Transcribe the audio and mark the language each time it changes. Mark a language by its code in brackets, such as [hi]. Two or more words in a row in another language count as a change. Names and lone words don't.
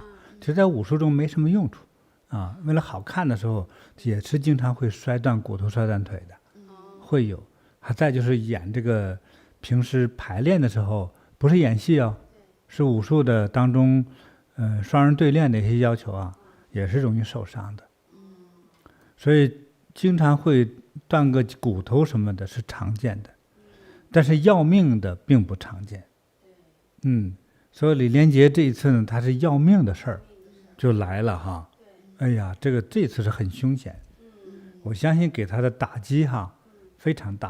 [zh] 其實，在武術中沒什麼用處啊。為了好看的時候，也是經常會摔斷骨頭、摔斷腿的，會有。還再就是演這個平時排練的時候，不是演戲哦。是武術的當中，雙人對練的一些要求啊，也是容易受傷的。所以經常會斷個骨頭什麼的是常見的，但是要命的並不常見。所以李連杰這一次呢，他是要命的事兒就來了哈。哎呀，這次是很兇險，我相信給他的打擊哈非常大。